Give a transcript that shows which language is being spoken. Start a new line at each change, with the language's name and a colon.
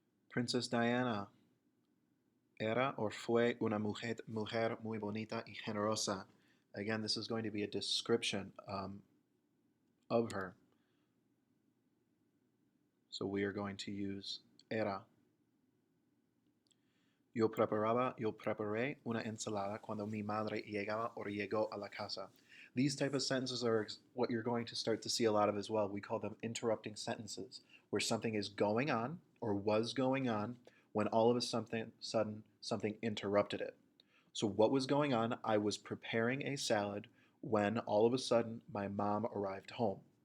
Spanish: Princess Diana era or fue una mujer muy bonita y generosa.
English: Again, this is going to be a description of her. So we are going to use era.
Spanish: Yo preparé una ensalada cuando mi madre llegaba o llegó a la casa.
English: These type of sentences are what you're going to start to see a lot of as well. We call them interrupting sentences, where something is going on or was going on when all of a sudden something interrupted it. So what was going on? I was preparing a salad when all of a sudden my mom arrived home.